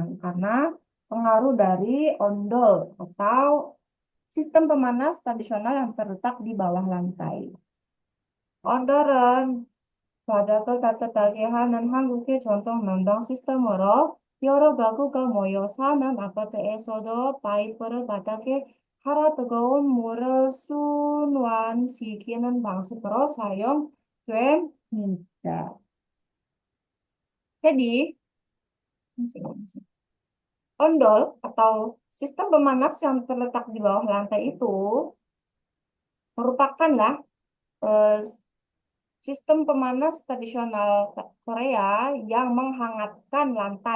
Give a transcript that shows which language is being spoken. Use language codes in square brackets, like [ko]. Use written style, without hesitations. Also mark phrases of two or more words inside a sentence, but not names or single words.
[id] Karena pengaruh dari ondol atau sistem pemanas tradisional yang terletak di bawah lantai. [ko] Ondor은 바닥을 따뜻하게 하는 한국의 전통 난방 시스템으로 여러 가구가 모여 사는 아파트에서도 파이프를 바닥에 갈아 뜨거운 물을 순환시키는 방식으로 사용됩니다. [id] Jadi, ondol atau sistem pemanas yang terletak di bawah lantai itu merupakan lah eh, sistem pemanas tradisional Korea yang menghangatkan lantai.